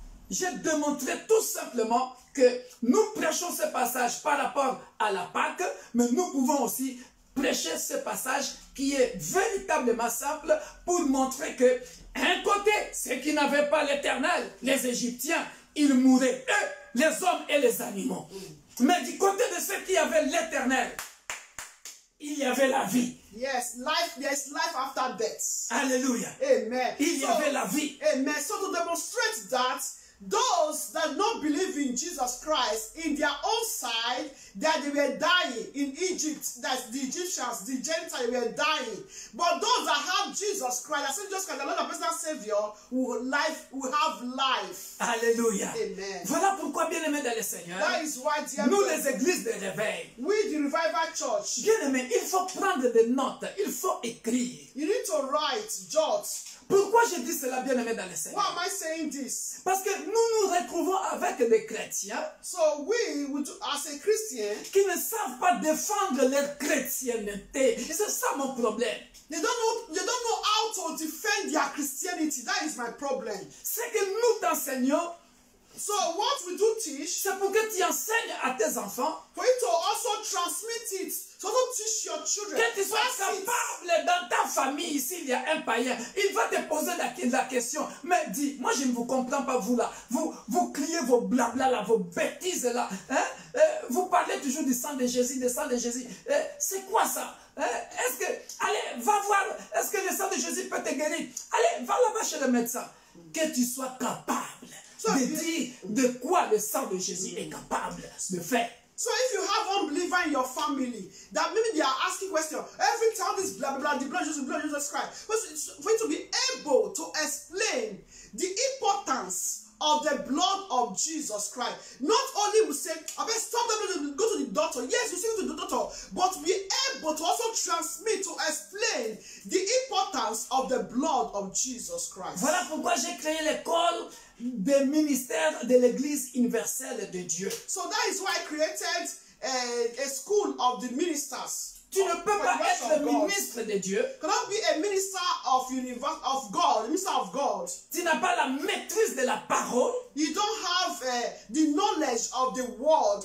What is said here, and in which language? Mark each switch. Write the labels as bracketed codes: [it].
[fr] J'ai démontré tout simplement que nous prêchons ce passage par rapport à la Pâque, mais nous pouvons aussi prêcher ce passage qui est véritablement simple pour montrer que, un côté, ceux qui n'avaient pas l'éternel, les Égyptiens, ils mouraient, eux, les hommes et les animaux. Mais du côté de ceux qui avaient l'éternel, il y avait la vie. [en] Yes, life. There's life after death. [fr] Alléluia. Amen. Il y avait la vie. [en] Amen. So to demonstrate that those that don't believe in Jesus Christ, in their own side, that they were dying in Egypt, that the Egyptians, the Gentiles were dying. But those that have Jesus Christ, that say Jesus Christ, the Lord and personal Savior, will have life. Alléluia. Amen. [fr] Voilà pourquoi, bien-aimés dans le Seigneur, [en] That is why, dear [fr] nous [en] brothers, [fr] les églises de réveil, [en] we the Revival Church, [fr] bien-aimés, il faut prendre des notes, il faut écrire. [en] you need to write, jot. [fr] Pourquoi je dis cela, bien-aimés dans le Seigneur? [en] Why am I saying this? [fr] Parce que nous nous retrouvons avec des chrétiens [en] So we, as a Christian, [fr] qui ne savent pas défendre leur chrétienté. C'est ça mon problème. [en] they don't know how to defend their Christianity. That is my problem. [fr] C'est que nous t'enseignons, [en] So what we do teach, [fr] c'est pour que tu enseignes à tes enfants, [en] for you to also transmit it, to also teach your children. [fr] que tu sois [en] Pass it. [fr] capable dans ta famille, ici il y a un païen, il va te poser la question, mais dis, moi je ne vous comprends pas vous là, vous criez vos blabla là, vos bêtises là, hein? Vous parlez toujours du sang de Jésus, c'est quoi ça? Est-ce que, allez, va voir, est-ce que le sang de Jésus peut te guérir? Allez, va là-bas chez le médecin, que tu sois capable de dire de quoi le sang de Jésus est capable de faire. [en] So if you have unbeliever in your family, that maybe they are asking questions, every time this blah blah blah, the blood of Jesus Christ, for you to be able to explain the importance of the blood of Jesus Christ. Not only we say, I mean, stop them, go to the doctor. Yes, you say to the doctor, but be able to also transmit, to explain the importance of the blood of Jesus Christ. [fr] Voilà pourquoi j'ai créé l'école des ministères de l'Église universelle de Dieu. [en] So that is why I created a school of the ministers. [fr] Tu ne peux pas être ministre de Dieu. [en] Cannot be a minister of God, a minister of God. [fr] Tu n'as pas la maîtrise de la parole [en] You don't have the knowledge of the word